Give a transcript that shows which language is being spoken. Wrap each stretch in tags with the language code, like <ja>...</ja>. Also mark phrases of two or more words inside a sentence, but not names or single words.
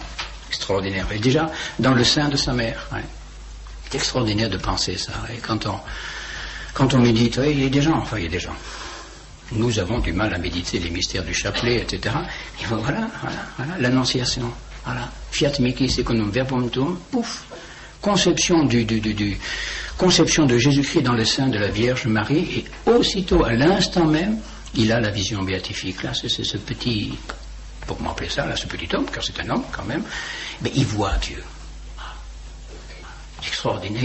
<fr>Extraordinaire. Et déjà, dans le sein de sa mère. Ouais. C'est extraordinaire de penser ça. Et quand on médite, oui, il y a des gens. Nous avons du mal à méditer les mystères du chapelet, etc. Et voilà, l'annonciation. Voilà.</fr> <la>Fiat mihi secundum verbum tuum,</la> <fr>pouf. Conception conception de Jésus-Christ dans le sein de la Vierge Marie, et aussitôt, à l'instant même, il a la vision béatifique. Là, c'est ce petit, pourquoi m'appeler ça, là, ce petit homme, car c'est un homme quand même, mais il voit Dieu. Extraordinaire.</fr>